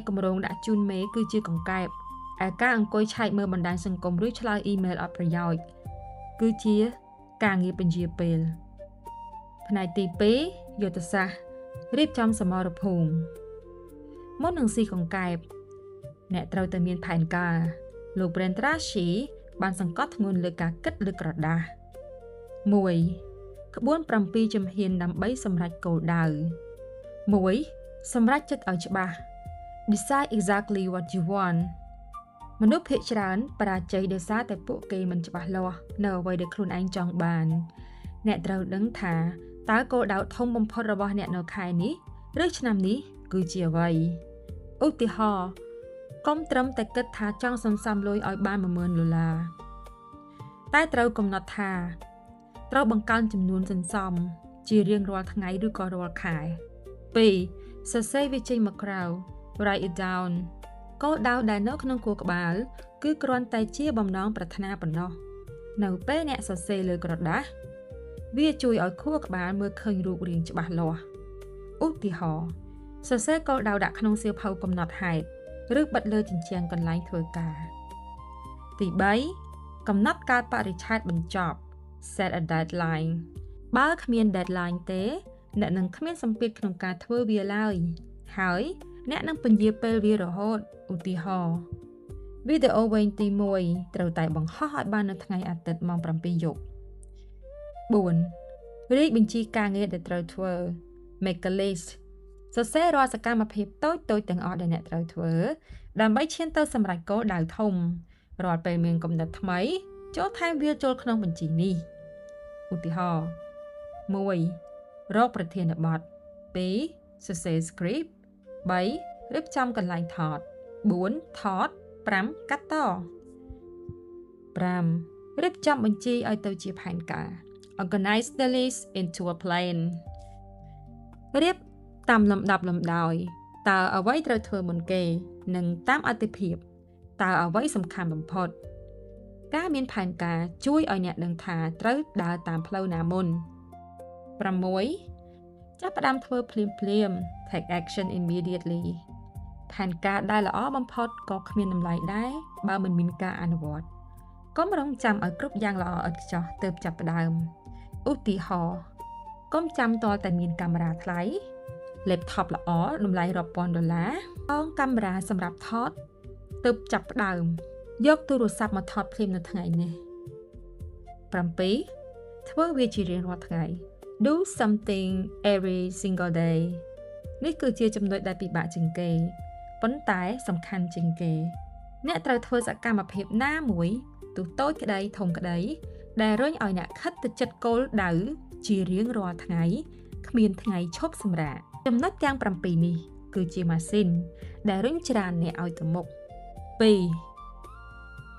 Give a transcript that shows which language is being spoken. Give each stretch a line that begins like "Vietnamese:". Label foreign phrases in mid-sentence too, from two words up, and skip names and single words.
Khmer: គម្រោងដាក់ជូនមេគឺជាកង្កែបឯការអង្គុយឆែកមើលបណ្ដាញសង្គមឬឆ្លើយអ៊ីមែលអត់ប្រយោជន៍គឺជាការងារពន្យាពេលផ្នែកទី2យុទ្ធសាស្ត្ររៀបចំសមរភូមិមុននឹងស៊ីកង្កែបអ្នកត្រូវតែមានផែនការលោក Brent Tracy បានសង្កត់ធ្ងន់លើការគិតលើក្រដាស 1. ក្បួន7ជំហានដើម្បីសម្រេចគោលដៅ 1. សម្រេចចិត្តឲ្យច្បាស់
English: Decide exactly what you want
Khmer: មនុស្សភាគច្រើនបរាជ័យដោយសារតែពួកគេមិនច្បាស់លាស់នៅអ្វីដែលខ្លួនឯងចង់បានអ្នកត្រូវដឹងថាតើគោលដៅធំបំផុតរបស់អ្នកនៅខែនេះឬឆ្នាំនេះគឺជាអ្វីឧទាហរណ៍កុំត្រឹមតែគិតថាចង់សន្សំលុយឲ្យបាន$10,000តែត្រូវកំណត់ថាត្រូវបង្កើនចំនួនសន្សំជារៀងរាល់ថ្ងៃឬក៏រាល់ខែ 2. សរសេរវាចេញមកក្រៅ
English: Write it down
Khmer: គោលដៅដែលនៅក្នុងខួរក្បាលគឺគ្រាន់តែជាបំណងប្រាថ្នាប៉ុណ្ណោះនៅពេលអ្នកសរសេរលើ ក្រដាសវាជួយឲ្យខួរក្បាលមើលឃើញរូបរាងច្បាស់លាស់ឧទាហរណ៍សរសេរគោលដៅ ដាក់ក្នុងសៀវភៅកំណត់ហេតុឬបិទលើជញ្ជាំងកន្លែងធ្វើការទី3កំណត់កាលបរិច្ឆេទបញ្ចប់
English: set a deadline
Khmer: បើគ្មាន deadline ទេអ្នកនឹងគ្មានសម្ពាធក្នុងការធ្វើវាឡើយហើយអ្នកនឹងពន្យាពេលវារហូតឧទាហរណ៍វីដេអូវែងទី1ត្រូវតែបង្ហោះឲ្យបាននៅថ្ងៃអាទិត្យម៉ោង 7 យប់ 4. រាយបញ្ជីការងារដែលត្រូវធ្វើ
English: Make a list
Khmer: សរសេររាល់សកម្មភាពតូចៗទាំងអស់ដែលអ្នកត្រូវធ្វើដើម្បីឈានទៅសម្រេចគោលដៅធំរាល់ពេលមានគំនិតថ្មីចូលថែមវាចូលក្នុងបញ្ជីនេះឧទាហរណ៍ 1. រកប្រធានបទ 2. សរសេរ script 3. រៀបចំកន្លែងថត 4. ថត 5. កាត់ត 5. រៀបចំបញ្ជីឲ្យទៅជាផែនការ
English: Organize the list into a plan
Khmer: រៀបតាមលំដាប់លំដោយតើអ្វីត្រូវធ្វើមុនគេនិងតាមអាទិភាពតើអ្វីសំខាន់បំផុតការមានផែនការជួយឲ្យអ្នកដឹងថាត្រូវដើរតាមផ្លូវណាមុន 6. ចាប់ផ្ដើមធ្វើភ្លាម
English: take action immediately
Khmer: ផែនការដែលល្អបំផុតក៏គ្មានតម្លៃដែរបើមិនមានការអនុវត្តកុំរងចាំឲ្យគ្រប់យ៉ាងល្អឥតខ្ចោះទើបចាប់ផ្ដើមឧទាហរណ៍កុំចាំតតែមានកាមេរ៉ាថ្លៃlaptop ល្អតម្លៃរាប់ពាន់ដុល្លារអងកាមេរ៉ាសម្រាប់ថតទើបចាប់ផ្ដើមយកទូរស័ព្ទមកថតភ្លាមនៅថ្ងៃនេះ 7. ធ្វើវាជារៀងរាល់ថ្ងៃ
English: Do something every single day
Khmer: នេះគឺជាចំណុចដែលពិបាកជាងគេប៉ុន្តែសំខាន់ជាងគេអ្នកត្រូវធ្វើសកម្មភាពណាមួយទោះតូចក្តីធំក្តីដែលរុញឲ្យអ្នកខិតទៅជិតគោលដៅជារៀងរាល់ថ្ងៃគ្មានថ្ងៃឈប់សម្រាកចំណុចទាំង7នេះគឺជាម៉ាស៊ីនដែលរុញច្រានអ្នកឲ្យទៅមុខ 2.